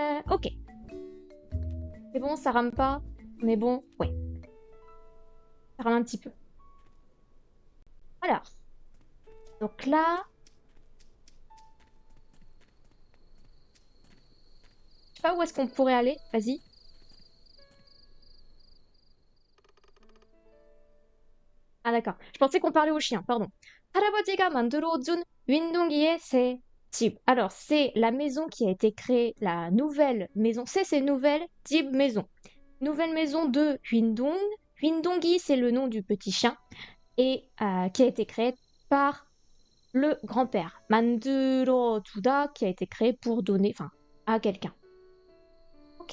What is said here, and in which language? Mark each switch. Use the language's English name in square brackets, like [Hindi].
[French] Ok. C'est bon, ça rame pas. On est bon. Ouais. Ça rame un petit peu. Alors. Donc là. Je sais pas où est-ce qu'on pourrait aller. Vas-y. Ah d'accord. Je pensais qu'on parlait au chien, pardon. [Korean] 할아버지가 만들어준 윈둥이의 새 집. [French] Alors, c'est la maison qui a été créée, la nouvelle maison. C'est nouvelle 집 maison. Nouvelle maison de Windong. Windongi, c'est le nom du petit chien. Et qui a été créée par le grand-père. 만들어주다, qui a été créé pour donner, enfin, à quelqu'un. Ok.